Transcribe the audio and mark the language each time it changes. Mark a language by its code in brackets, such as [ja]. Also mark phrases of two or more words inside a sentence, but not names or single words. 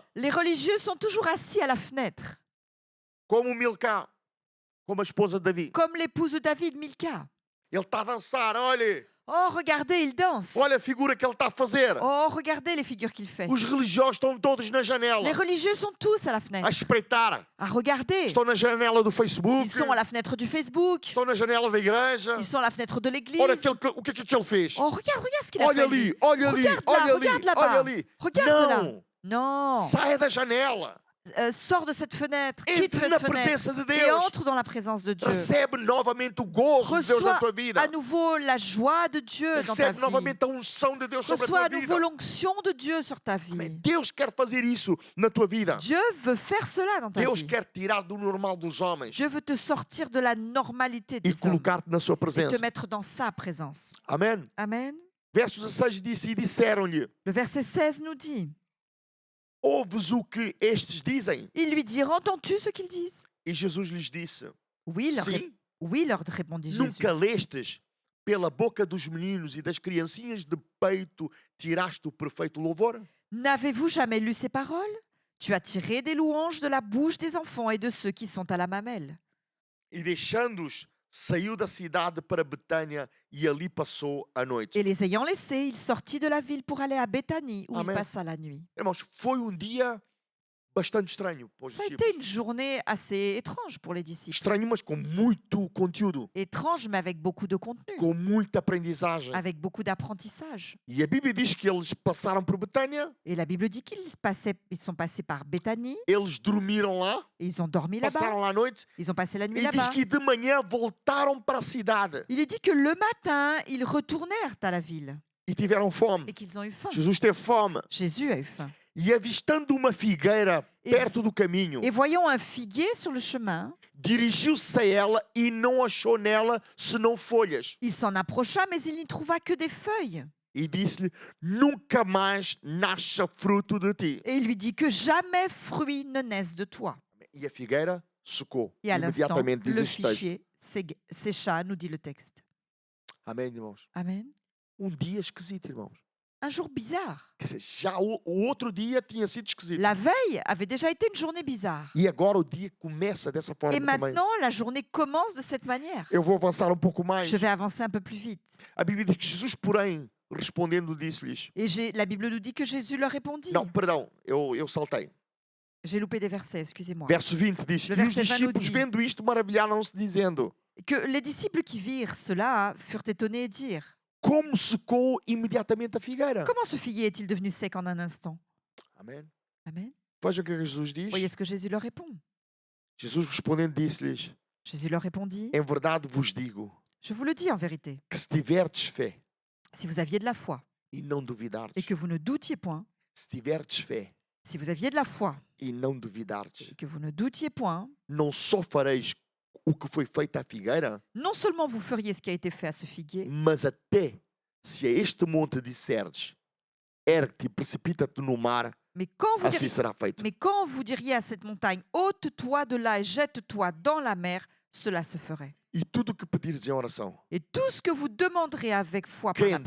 [fr] Les religieux sont toujours assis à la fenêtre, [pt] como o Milcá, como a esposa de Davi. [fr] comme l'épouse de David, Milka. [pt] Ele está a dançar, olha, [fr] Oh, regardez, il danse. [pt] olha a figura que ele está a fazer. [fr] Oh, regardez les figures qu'il fait. [pt] Os religiosos estão todos na janela, [fr] Les religieux sont tous à la [pt] a [fr] fenêtre, [pt] espreitar. [fr] à regarder. [pt] Estão na janela do Facebook, [fr] Ils sont à la fenêtre du Facebook, [pt] estão na janela da igreja. [fr] ils sont à la fenêtre de l'église. [pt] Olha o que é que ele fez. [fr] Oh, regarde ce qu'il a [pt] Olha [fr] fait. lui. [pt] ali, olha ali, [fr] Regarde là, [pt] olha ali, [fr] regarde là-bas. [pt] olha ali. [fr] Regarde là. [pt] Não, [fr] Non, [pt] saia da janela. [fr] Sors de cette fenêtre, quitte [pt] Entre [fr] cette [pt] na [fr] fenêtre [pt] presença de [fr] et [pt] Deus. [fr] entre dans la présence de Dieu. [pt] Recebe novamente o gozo de Deus na [fr] Reçois [pt] tua vida. [fr] à nouveau la joie de Dieu dans ta [pt] Recebe [fr] vie. [pt] novamente a unção de Deus sobre a [fr] Reçois [pt] tua [fr] à nouveau [pt] vida. [fr] l'onction de Dieu sur ta [pt] Amém. [fr] vie. [pt] Deus quer fazer isso na tua vida. [fr] Dieu veut faire cela dans ta [pt] Deus [fr] vie. [pt] quer tirar do normal dos homens [fr] Dieu veut te sortir de la normalité [pt] e [fr] des hommes [pt] colocar-te na sua [fr] et [pt] presença. [fr] te mettre dans sa présence. [pt] Amém. [fr] Amen. [pt] Verso 16 disse: E disseram-lhe: [fr] Le verset 16 nous dit, [pt] Ouves o que estes dizem? [fr] ils lui dirent, entends-tu ce qu'ils disent? [pt] E Jesus lhes disse: [fr] Oui, [pt] Sim, [fr] leur répondit Jésus. [pt] nunca lestes pela boca dos meninos e das criancinhas de peito tiraste o perfeito louvor? [fr] N'avez-vous jamais lu ces paroles? Tu as tiré des louanges de la bouche des enfants et de ceux qui sont à la mamelle. [pt] E deixando-os, saiu da cidade para Betânia e ali passou a noite. [fr] Et les ayant laissés, il sortit de la ville pour aller à Béthanie, où Amen. il passa la nuit. [pt] Irmãos, foi um dia bastante estranho para os [fr] Ça a été [pt] discípulos. [fr] une journée assez étrange pour les disciples. [pt] Estranho, mas com muito conteúdo, [fr] Étrange, mais avec beaucoup de contenu, [pt] com muita aprendizagem. [fr] avec beaucoup d'apprentissage. [pt] E a Bíblia diz que eles passaram por Betânia, [fr] Et la Bible dit ils sont passés par Béthanie, [pt] eles dormiram lá, [fr] et ils ont dormi là-bas, [pt] passaram lá a noite, [fr] ils ont passé la nuit [pt] e diz [fr] là-bas. [pt] que de manhã voltaram para a cidade [fr] Il est dit que le matin, ils retournèrent à la ville [pt] e tiveram fome. [fr] et qu'ils ont eu faim. [pt] Jesus teve fome. [fr] Jésus a eu faim. [pt] E avistando uma figueira E- perto do caminho, [fr] Et voyant un figuier sur le chemin, [pt] dirigiu-se a ela e não achou nela senão folhas. [fr] il s'en approcha, mais il n'y trouva que des feuilles. [pt] E disse-lhe: Nunca mais nasça fruto de ti. [fr] Et il lui dit que jamais fruit ne naisse de toi. [pt] E a figueira secou. [fr] Et à l'instant, [pt] Imediatamente, diz [fr] le [pt] este texto. [fr] fichier sécha, nous dit le texte. [pt] Amém, irmãos? [fr] Amen. [pt] Dia esquisito, irmãos. [fr] Un jour bizarre. [pt] Quer dizer, já o outro dia tinha sido esquisito. [fr] La veille avait déjà été une journée bizarre. [pt] E agora o dia começa dessa forma [fr] Et [pt] também. [fr] maintenant, la journée commence de cette manière. [pt] Eu vou avançar pouco mais. [fr] Je vais avancer un peu plus vite. [pt] A Bíblia diz que Jesus, porém, respondendo, disse-lhes: [fr] Et la Bible nous dit que Jésus leur répondit. [pt] Não, perdão, eu saltei. [fr] J'ai loupé des versets, excusez-moi. [pt] Verso 20 diz: [fr] Le [pt] E os [fr] verset 20 nous [pt] discípulos, [fr] dit- [pt] vendo isto, maravilharam-se, dizendo: [fr] Que les disciples qui virent cela furent étonnés et dirent [pt] Como secou imediatamente a figueira? [fr] comment ce figuier est-il devenu sec en un instant? [pt] Amém. [fr] Amen. [pt] Veja o que Jesus diz. [fr] Voyez ce que Jésus leur répond. [pt] Jesus respondendo disse-lhes: [fr] Jésus leur répondit [pt] Em verdade vos digo [fr] Je vous le dis en vérité, [pt] que se tiverdes fé [fr] si vous aviez de la foi [pt] e não duvidardes, [fr] et que vous ne doutiez point, [pt] se tiverdes fé [fr] si vous aviez de la foi [pt] e não duvidardes, [fr] et que vous ne doutiez point, [pt] não só fareis o que foi feito à figueira, [fr] non seulement vous feriez ce qui a été fait à ce figuier, [pt] mas até se a este monte disserdes: Ergue-te e precipita-te no mar, [fr] mais quand vous [pt] assim [fr] diriez, [pt] será feito. [fr] mais quand vous diriez à cette montagne, ôte-toi de là et jette-toi dans la mer, cela se ferait. [pt] E tudo o que pedires em oração, [fr] Et tout ce que vous demanderez avec foi par la